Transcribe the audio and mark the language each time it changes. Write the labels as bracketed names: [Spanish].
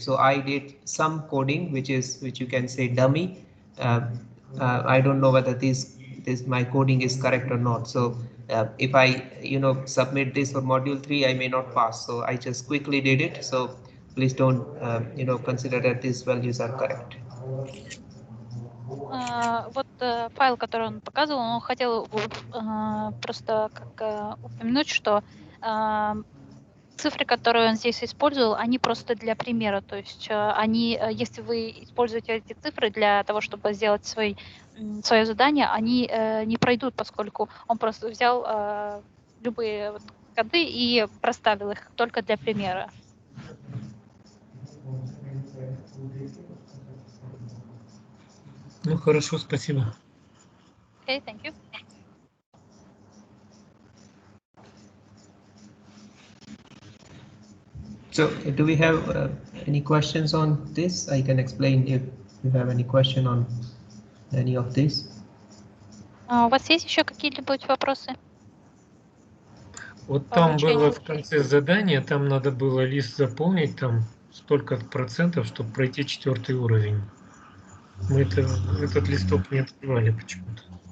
[English] So I did some coding which you can say dummy. I don't know whether this my coding is correct or not. So if I submit this for module 3, I may not pass. So I just quickly did it. So please don't consider that these values are correct. [Russian] Вот файл, который он показывал, он хотел просто как упомянуть, что цифры, которые он здесь использовал, они просто для примера. То есть они, если вы используете эти цифры для того, чтобы сделать свое задание, они не пройдут, поскольку он просто взял любые коды и проставил их только для примера. Ну хорошо, спасибо. [English] Okay, thank you. So do we have any questions on this? I can explain if you have any question on any of this. [Russian] У вас есть еще какие-либо вопросы? Вот там было в конце задания, там надо было лист заполнить, там столько процентов, чтобы пройти 4-й уровень. Мы этот листок не открывали почему-то.